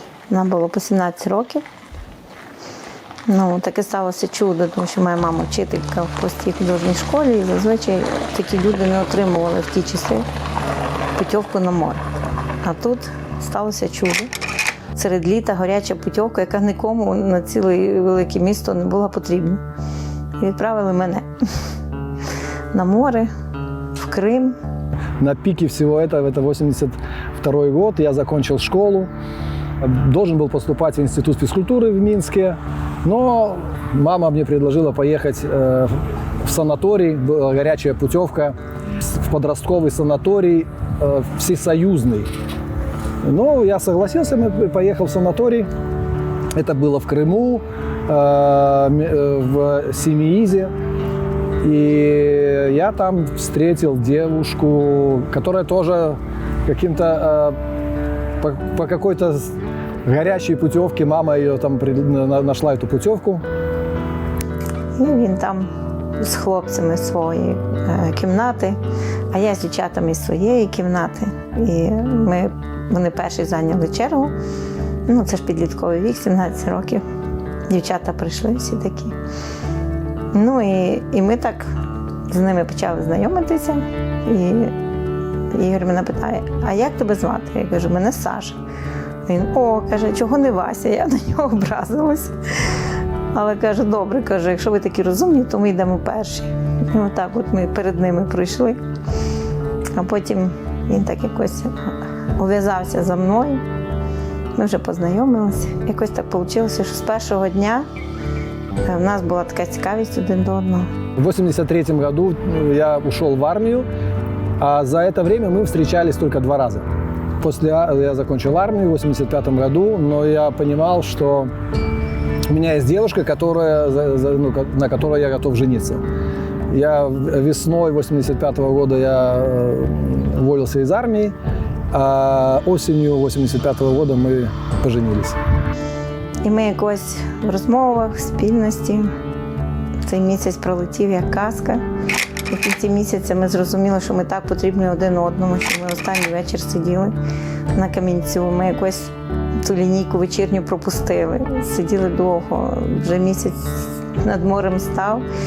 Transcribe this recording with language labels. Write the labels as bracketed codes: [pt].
[uk] Вона була по 17 років. Таке сталося чудо, тому що моя мама вчителька в простій художній школі, і зазвичай такі люди не отримували в ті часи путівку на море. А тут сталося чудо. Серед літа гаряча путівка, яка нікому на ціле велике місто не була потрібна. І відправили мене на море, в Крым. [ru] На пике всего этого, это 82 год, я закончил школу, должен был поступать в Институт физкультуры в Минске, но мама мне предложила поехать в санаторий, была горячая путевка, в подростковый санаторий всесоюзный. Ну, я согласился, поехал в санаторий, это было в Крыму, в Семиизе. И я там встретил девушку, которая тоже каким-то по какой-то горячей путевке, мама ее там нашла эту путевку. [uk] І він там з хлопцями своєї кімнати, а я з дівчатами з своєї кімнати. І вони перші зайняли чергу. Це ж підлітковий вік, 17 років. Дівчата прийшли всі такі. І ми так з ними почали знайомитися. І Ігор мене питає, а як тебе звати? Я кажу, мене Саша. Він, каже, чого не Вася? Я на нього образилась. Але каже, добре, каже, якщо ви такі розумні, то ми йдемо перші. І отак от ми перед ними пройшли. А потім він так якось ув'язався за мною. Ми вже познайомилися. Якось так вийшло, що з першого дня у нас [ru] была такая [uk] цікавість один до одного. [ru] В 1983 году я ушел в армию, а за это время мы встречались только 2 раза. Я закончил армию в 1985 году, но я понимал, что у меня есть девушка, на которой я готов жениться. Весной 1985 года я уволился из армии, а осенью 1985 года мы поженились. [uk] І ми якось в розмовах, в спільності. Цей місяць пролетів як казка. І в кінці місяця ми зрозуміли, що ми так потрібні один одному, що ми останній вечір сиділи на камінцю. Ми якось ту лінійку вечірню пропустили. Сиділи довго, вже місяць над морем став.